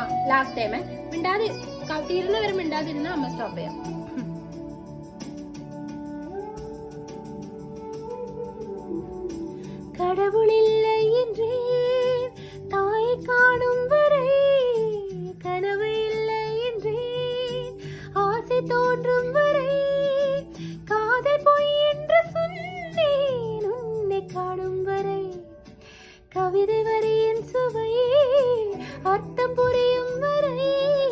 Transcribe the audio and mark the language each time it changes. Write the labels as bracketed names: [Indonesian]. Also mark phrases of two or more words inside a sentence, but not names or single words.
[English] last time [Malayalam] മിണ്ടാതെ തീരുന്നവരെ മിണ്ടാതിരുന്ന അമ്മ സ്റ്റോപ്പ് ചെയ്യാം. [Tamil] கடவுளில்லை என்றேன் தாயை காணும் வரை, கனவு இல்லை என்றேன் ஆசை தோன்றும் வரை, காதல் பொய் என்று சொன்னேன் உன்னை காணும் வரை, கவிதை வரியின் சுவையே அர்த்தம் புரியும் வரை.